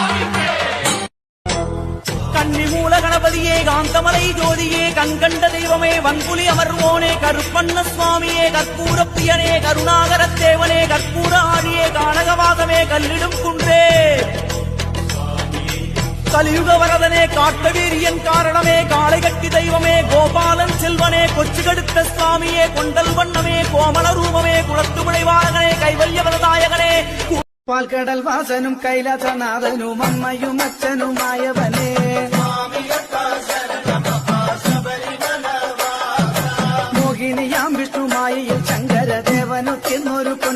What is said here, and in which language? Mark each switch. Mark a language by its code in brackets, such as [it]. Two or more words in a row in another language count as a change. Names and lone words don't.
[ta] கன்னிமூல கணபதியே காந்தமலை ஜோதியே கண்கண்ட தெய்வமே வன்புலி அமர்வோனே கருப்பண்ண சுவாமியே கற்பூர பிரியனே கருணாகர தேவனே கற்பூர ஆழியே கானகவாசமே கல்லிடும் குன்றே கலியுக வரதனே காட்டவீரியன் காரணமே காளை கட்டி தெய்வமே கோபாலன் செல்வனே கொச்சு கடுத்த சுவாமியே கொண்டல் வண்ணமே கோமல ரூபமே குளத்து விளைவாளகனே கைவல்ய வரதாயகனே [ml] പാൽക്കടൽ വാസനും കൈലാസനാഥനും അമ്മയും അച്ഛനുമായവനേ മോഹിനിയാം വിഷ്ണുമായയിൽ ശങ്കരദേവനൊത്തിന്നൊരു